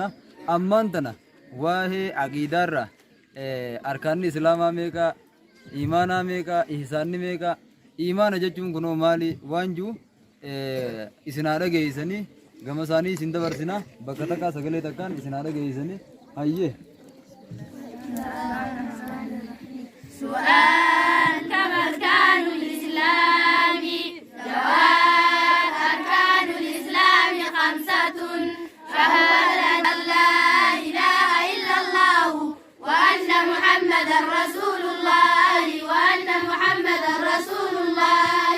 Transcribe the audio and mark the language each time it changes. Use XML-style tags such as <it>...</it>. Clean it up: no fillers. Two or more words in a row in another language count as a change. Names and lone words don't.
<om>Ammaan tana waa'ee aqiidaarraa arkaanni islaamaa meeqaa, imaanaa meeqaa, ihsaanni meeqaa, imaana jechuun kunoo maali waan jiru isin haa dhageessanii gama isaanii isin dabarsina bakka takkaa sagalee takkaan isin haa dhageessanii hayyee.</om> <ar>سؤال كم أركان الإسلام؟ جواب أركان الإسلام 5 شهادة أن لا إله إلا الله وأن محمدا رسول الله وأن محمدا رسول الله.</ar>